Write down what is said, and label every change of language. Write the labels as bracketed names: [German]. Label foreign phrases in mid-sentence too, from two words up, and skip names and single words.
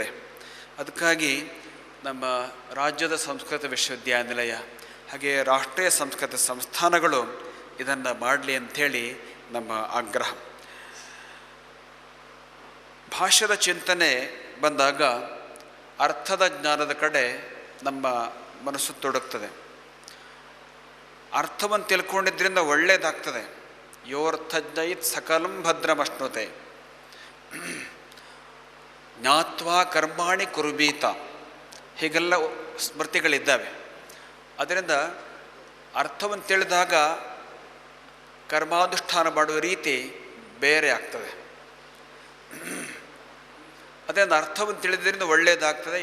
[Kannada] ಅದಕ್ಕಾಗಿ ನಮ್ಮ ರಾಜ್ಯದ ಸಂಸ್ಕೃತ ವಿಶ್ವವಿದ್ಯಾನಿಲಯ ಹಾಗೆ ರಾಷ್ಟ್ರೀಯ ಸಂಸ್ಕೃತ ಸಂಸ್ಥಾನಗಳು ಇದನ್ನು ಮಾಡಲಿ ಅಂಥೇಳಿ ನಮ್ಮ ಆಗ್ರಹ. ಭಾಷ್ಯದ ಚಿಂತನೆ ಬಂದಾಗ ಅರ್ಥದ ಜ್ಞಾನದ ಕಡೆ ನಮ್ಮ ಮನಸ್ಸು ತೊಡಗ್ತದೆ. ಅರ್ಥವನ್ನು ತಿಳ್ಕೊಂಡಿದ್ದರಿಂದ ಒಳ್ಳೆಯದಾಗ್ತದೆ. [Sanskrit] ಯೋರ್ಥಜ್ಞಯಿತ್ ಸಕಲಂ ಭದ್ರಮಶ್ನುತೆ ಜ್ಞಾತ್ವಾ ಕರ್ಮಾಣಿ ಕುರುಬೀತ, [Kannada] ಹೀಗೆಲ್ಲ ಸ್ಮೃತಿಗಳಿದ್ದಾವೆ. ಅದರಿಂದ ಅರ್ಥವನ್ನು ತಿಳಿದಾಗ ಕರ್ಮಾನುಷ್ಠಾನ ಮಾಡುವ ರೀತಿ ಬೇರೆ ಆಗ್ತದೆ. ಅದರಿಂದ ಅರ್ಥವನ್ನು ತಿಳಿದ್ರಿಂದ ಒಳ್ಳೆಯದಾಗ್ತದೆ.